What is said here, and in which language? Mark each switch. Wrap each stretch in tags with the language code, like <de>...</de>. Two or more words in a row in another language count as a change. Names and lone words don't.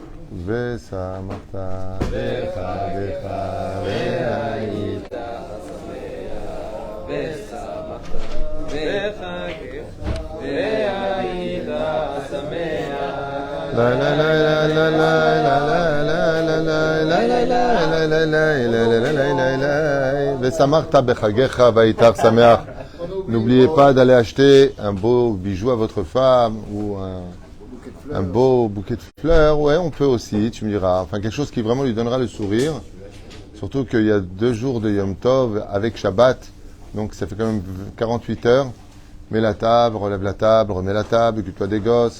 <he>ושמחת בחגך והיית שמח ושמחת בחגך והיית שמח לה לה לה לה לה לה לה לה לה לה לה ושמחת בחגך והיית שמח.</he> <fr>N'oubliez pas d'aller acheter un beau bijou à votre femme ou un beau bouquet de fleurs. Ouais, on peut aussi, tu me diras. Enfin, quelque chose qui vraiment lui donnera le sourire. Surtout qu'il y a 2 jours de</fr> <he>יום טוב</he> <fr>avec Shabbat. Donc, ça fait quand même 48 heures. Mets la table, relève la table, remets la table, occupe-toi des gosses.</fr>